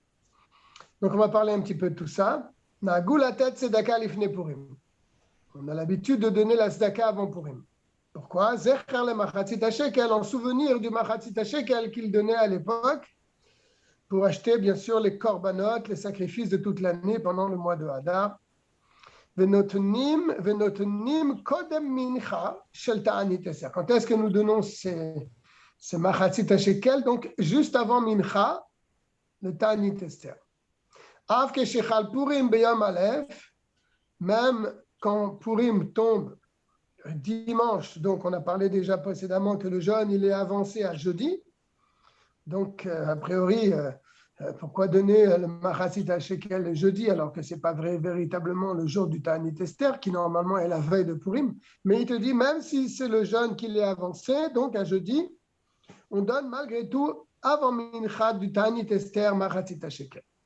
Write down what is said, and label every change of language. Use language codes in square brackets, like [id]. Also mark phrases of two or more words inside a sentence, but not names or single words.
[fr] Donc on va parler un petit peu de tout ça. On a l'habitude de donner la tzedaka avant Purim. Pourquoi? [he] זכר למחצית השקל, [fr] en souvenir du [he] מחצית השקל [fr] qu'il donnait à l'époque pour acheter bien sûr les korbanot, les sacrifices de toute l'année pendant le mois de Hadar. [he] ונותנים קודם מנחה של תענית אסתר. [fr] Quand est-ce que nous donnons ces [he] מחצית השקל? [fr] Donc juste avant mincha, le [he] תענית אסתר. אף כשחל פורים ביום אלף, [fr] même quand Purim tombe dimanche, donc on a parlé déjà précédemment que le jeûne il est avancé à jeudi, donc a priori pourquoi donner le [he] מחצית השקל [fr] le jeudi alors que c'est pas véritablement le jour du [he] תענית אסתר [fr] qui normalement est la veille de Purim, mais il te dit même si c'est le jeûne qui est avancé, donc à jeudi, on donne malgré tout avant mincha du [he] תענית אסתר מחצית השקל.